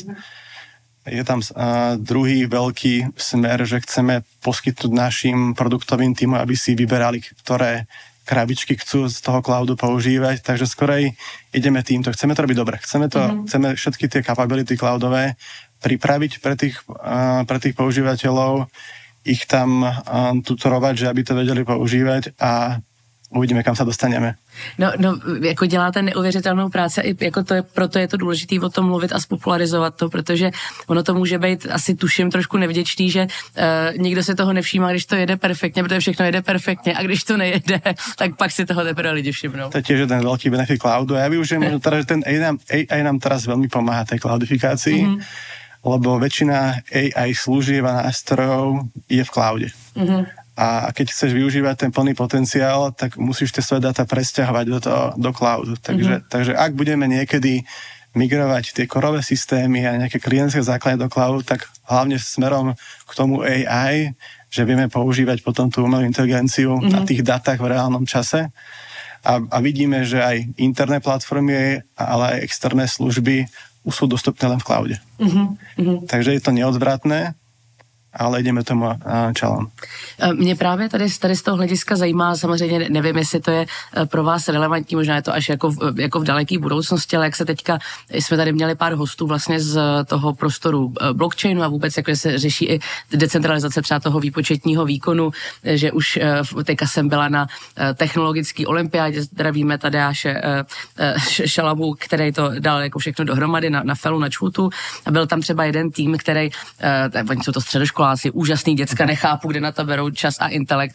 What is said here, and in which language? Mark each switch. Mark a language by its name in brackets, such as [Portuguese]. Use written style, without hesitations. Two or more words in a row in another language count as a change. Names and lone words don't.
[Slovak] Je tam druhý veľký smer, že chceme poskytnúť našim produktovým týmom, aby si vyberali, ktoré krabičky chcú z toho cloudu používať, takže skorej ideme týmto. Chceme to robiť dobre. Chceme všetky tie capability cloudové pripraviť pre tých používateľov, ich tam tutorovať, že aby to vedeli používať a uvidíme, [Czech] kam se dostaneme. No, jako děláte neuvěřitelnou práci, i jako proto je to důležité o tom mluvit a spopularizovat to, protože ono to může být asi tuším trošku nevděčný, že nikdo si toho nevšímá, když to jede perfektně, protože všechno jede perfektně a když to nejede, tak pak si toho teprve lidi všimnou. [Slovak] To je tiež jeden veľký benefit cloudu a ja využijem možno teda, že ten AI nám teraz veľmi pomáha tej cloudifikácii, lebo väčšina AI služieb a nástrojov je v cloude. A keď chceš využívať ten plný potenciál, tak musíš tie svoje dáta presťahovať do cloudu. Takže ak budeme niekedy migrovať tie korové systémy a nejaké klientské základy do cloudu, tak hlavne smerom k tomu AI, že vieme používať potom tú umelú inteligenciu na tých datách v reálnom čase. A vidíme, že aj interné platformy, ale aj externé služby už sú dostupné len v cloude. Takže je to neodvratné, ale [Czech] jdeme tomu [Slovak] čelom. [Czech] Mě právě tady z toho hlediska zajímá, samozřejmě nevím, jestli to je pro vás relevantní, možná je to až jako v daleké budoucnosti, ale jak se teďka, jsme tady měli pár hostů vlastně z toho prostoru blockchainu a vůbec jak se řeší i decentralizace třeba toho výpočetního výkonu, že už teďka jsem byla na technologické olympiádě, zdravíme Tadeáše Šalamu, který to dal jako všechno dohromady na Felu, na Čutu a byl tam třeba jeden tým, který, oni jsou to středoškoláci, úžasný děcka, nechápu, kde na to berou čas a intelekt.